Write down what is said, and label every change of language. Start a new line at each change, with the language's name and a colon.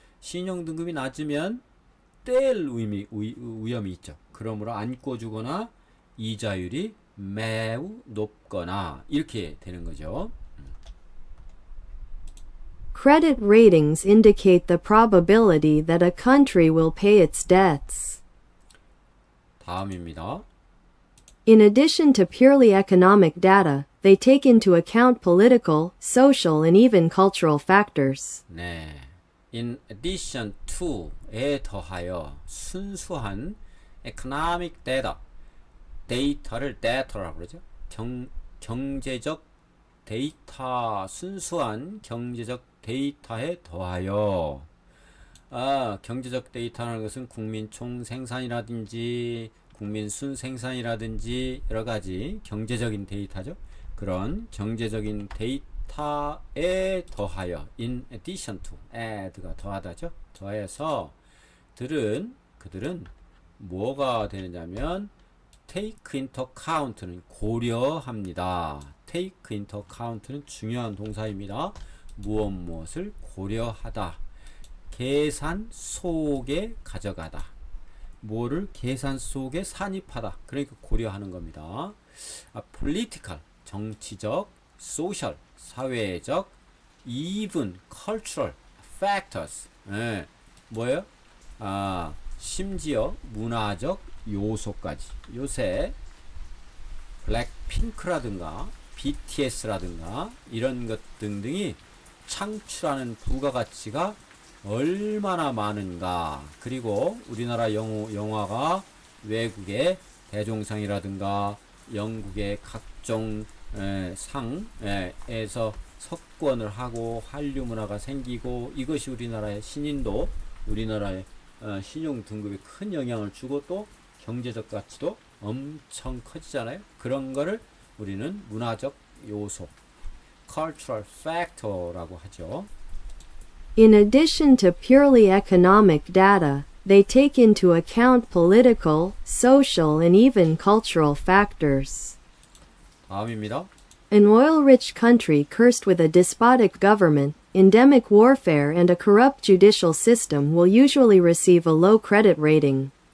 Korean: 신용 등급이 낮으면 뗄 위험이 있죠. 그러므로 안고 주거나 이자율이 매우 높거나 이렇게 되는 거죠.
English: Credit ratings indicate the probability that a country will pay its debts.
Korean: 다음입니다.
English: In addition to purely economic data, they take into account political, social, and even cultural factors.
Korean: 네.
English: In addition to
Korean: 에 더하여 순수한 economic data, 데이터를 data라고 그러죠. 경제적 데이터, 순수한 경제적 데이터에 더하여 경제적 데이터라는 것은 국민 총생산이라든지 국민 순생산이라든지 여러 가지 경제적인 데이터죠. 그런 경제적인 데이터에 더하여
English: in addition to,
Korean: add가 더하다죠. 더해서 그들은 뭐가 되느냐면
English: take into account
Korean: 는 고려합니다.
English: take into account
Korean: 는 중요한 동사입니다. 무엇을 고려하다. 계산 속에 가져가다. 뭐를 계산 속에 산입하다. 그러니까 고려하는 겁니다.
English: political,
Korean: 정치적,
English: social,
Korean: 사회적,
English: even cultural factors.
Korean: 예, 뭐예요? 심지어 문화적 요소까지. 요새 블랙핑크라든가 BTS라든가 이런 것 등등이 창출하는 부가가치가 얼마나 많은가. 그리고 우리나라 영화가 외국의 대종상이라든가 영국의 각종 상에서 석권을 하고 한류 문화가 생기고, 이것이 우리나라의 신인도, 우리나라의 신용 등급에 큰 영향을 주고 또 경제적 가치도 엄청 커지잖아요. 그런 거를 우리는 문화적 요소,
English: cultural factor
Korean: 라고 하죠.
English: In addition to purely economic data, they take into account political, social, and even cultural factors.
Korean: 다음입니다.
English: An oil-rich country cursed with a despotic government, endemic warfare, and a corrupt judicial system will usually receive a low credit rating.